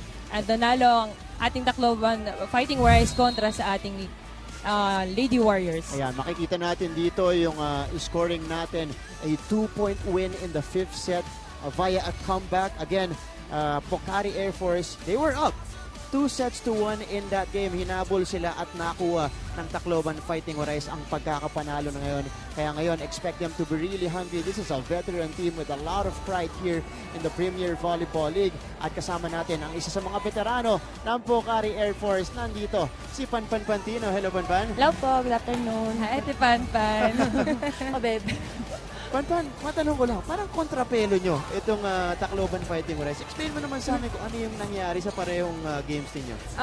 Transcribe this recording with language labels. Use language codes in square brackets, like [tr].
[tl] At nanalo ang ating Tacloban Fighting Warriors kontra sa ating Lady Warriors. Ayan, makikita natin dito yung scoring natin. [en] A 2-point win in the fifth set via a comeback. Again, Pocari-Air Force, they were up 2-1 in that game. [tl] Hinabol sila at nakuha ng Tacloban Fighting Warriors ang pagkakapanalo na ngayon. Kaya ngayon, [en] expect them to be really hungry. This is a veteran team with a lot of pride here in the Premier Volleyball League. [tl] At kasama natin ang isa sa mga veterano ng Pocari-Air Force. Nandito, si Panpan Pantino. Hello, Panpan. [en] Hello po, good afternoon. Hi, Ate Panpan. Oh, babe. [tl] Panpan, matanong ko lang, parang kontrapelo nyo itong Tacloban Fighting Warriors. Explain mo naman sa amin kung ano yung nangyari sa parehong games ninyo.